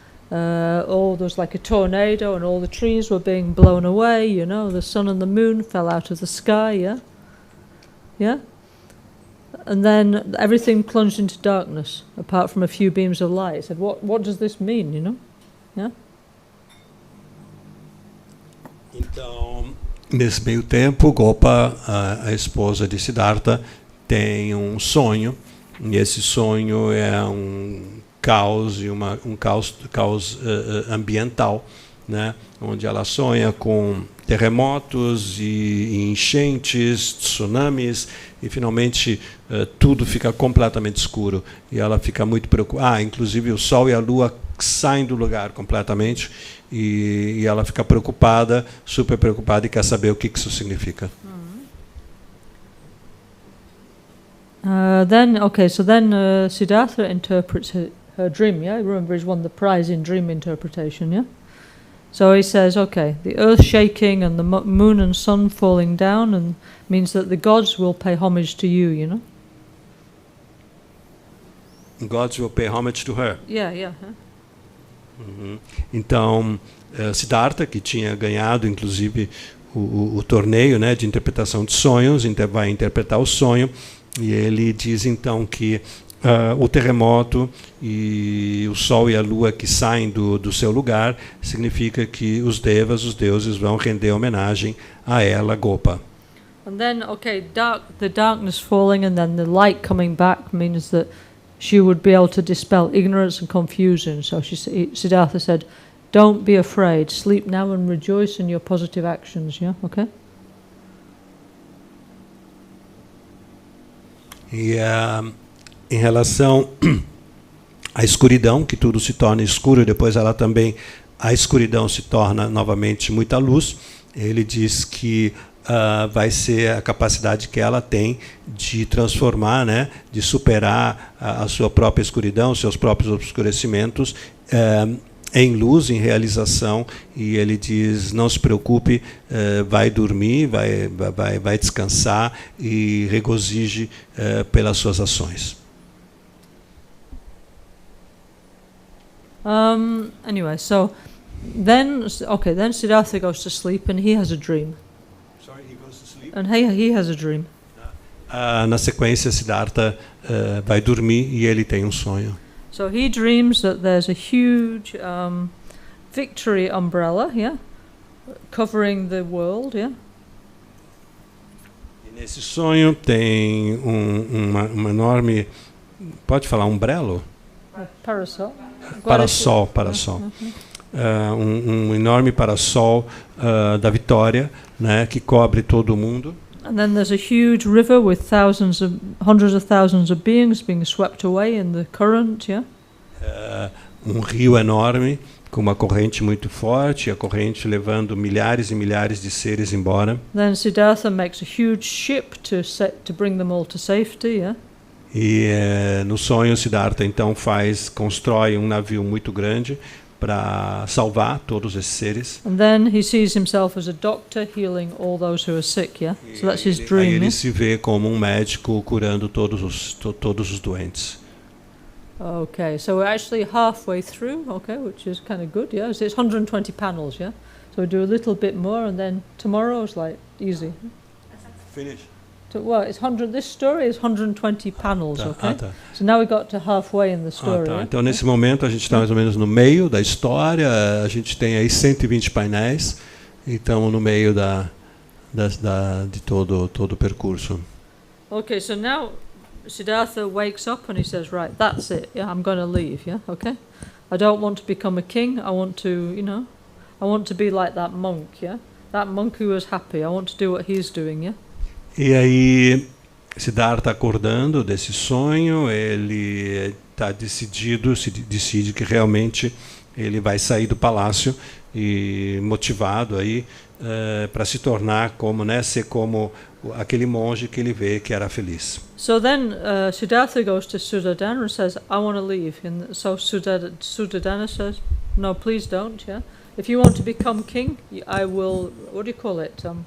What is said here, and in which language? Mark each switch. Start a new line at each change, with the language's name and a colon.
English: There was like a tornado, and all the trees were being blown away, you know? The sun and the moon fell out of the sky, yeah? Yeah? And then everything plunged into darkness, apart from a few beams of light. He said, what does this mean, you know? Yeah?
Portuguese: Então, nesse meio tempo, Gopa, a esposa de Siddhartha, tem um sonho, e esse sonho é um caos, um caos ambiental, né? Onde ela sonha com terremotos e enchentes, tsunamis, e finalmente tudo fica completamente escuro, e ela fica muito preocupada. Inclusive o Sol e a Lua que saem do lugar completamente, e ela fica preocupada, super preocupada, e quer saber o que isso significa.
English: Then Siddhartha interprets her dream, yeah? Remember, he's won the prize in dream interpretation, yeah? So he says, okay, the earth shaking and the moon and sun falling down and means that the gods will pay homage to you, you know? Gods will pay homage to her. Yeah.
Portuguese: Então, Siddhartha, que tinha ganhado, inclusive, o torneio, né, de interpretação de sonhos, vai interpretar o sonho, e ele diz, então, que o terremoto e o sol e a lua que saem do seu lugar significa que os devas, os deuses, vão render homenagem a ela, Gopa.
English: And then, the darkness falling and then the light coming back means that she would be able to dispel ignorance and confusion. So Siddhartha said, don't be afraid, sleep now and rejoice in your positive actions, yeah? Okay?
Portuguese: E em relação à escuridão, que tudo se torna escuro, e depois a escuridão se torna novamente muita luz, ele diz que vai ser a capacidade que ela tem de transformar, né, de superar a sua própria escuridão, seus próprios obscurecimentos, em luz, em realização. E ele diz, não se preocupe, vai dormir, vai descansar e regozije pelas suas ações.
English: Anyway, so then Siddhartha goes to sleep and he has a dream. Sorry, he goes to sleep. And he has a dream.
Portuguese: Na sequência, Siddhartha vai dormir e ele tem um sonho.
English: So he dreams that there's a huge victory umbrella, yeah, covering the world, yeah.
Portuguese: E nesse sonho tem uma enorme, pode falar umbrello? Parasol. Parasol. Um enorme parasol da vitória, né, que cobre todo o mundo.
English: And then there's a huge river with hundreds of thousands of beings being swept away in the current, yeah?
Portuguese: Rio enorme com uma corrente muito forte, a corrente levando milhares e milhares de seres embora.
English: Then Siddhartha makes a huge ship to bring them all to safety, yeah?
Portuguese: E no sonho, Siddhartha então constrói um navio muito grande para salvar todos esses seres.
English: And then he sees himself as a doctor healing all those who are sick, yeah? So that's his dream.
Portuguese: Aí ele se vê como um médico curando todos os doentes.
English: Okay, so we're actually halfway through, okay, which is kind of good, yeah? So it's 120 panels, yeah? So we do a little bit more and then tomorrow is like easy. Finish. Well, this story is 120 panels, okay?
Portuguese: Tá.
English: So now we got to halfway in the story.
Portuguese: Tá. Então, nesse momento, a gente está mais ou menos no meio da história. A gente tem aí 120 painéis. E estamos no meio de todo o percurso.
English: Okay, so now Siddhartha wakes up and he says, right, that's it. Yeah, I'm going to leave, yeah? Okay? I don't want to become a king. I want to, I want to be like that monk, yeah? That monk who was happy. I want to do what he's doing, yeah?
Portuguese: E aí, Siddhartha acordando desse sonho, ele está decide que realmente ele vai sair do palácio e motivado aí para se tornar ser como aquele monge que ele vê que era feliz.
English: So then Siddhartha goes to Suddhodana and says, I want to leave. And so Suddhodana says, no, please don't, yeah? If you want to become king, I will, what do you call it?